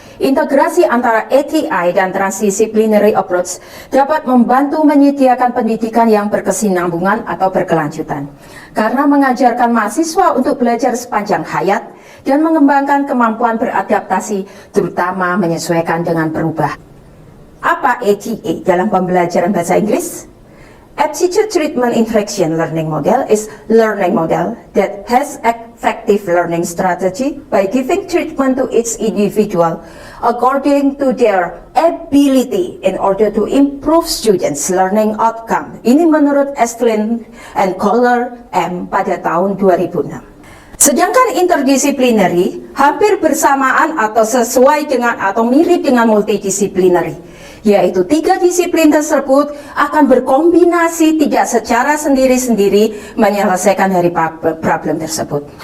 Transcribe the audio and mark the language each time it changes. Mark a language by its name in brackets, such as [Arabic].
[Indonesian] Integrasi antara ATI dan Transdisciplinary Approach dapat membantu menyediakan pendidikan yang berkesinambungan atau berkelanjutan, karena mengajarkan mahasiswa untuk belajar sepanjang hayat dan mengembangkan kemampuan beradaptasi, terutama menyesuaikan dengan perubahan. Apa ATA dalam pembelajaran bahasa Inggris? [English] Aptitude Treatment Interaction Learning Model is learning model that has effective learning strategy by giving treatment to each individual according to their ability in order to improve students' learning outcome. [Indonesian] Ini menurut Estlin and Kohler M pada tahun 2006. Sedangkan interdisciplinary hampir bersamaan atau sesuai dengan atau mirip dengan multidisciplinary, yaitu tiga disiplin tersebut akan berkombinasi tidak secara sendiri-sendiri menyelesaikan dari problem tersebut.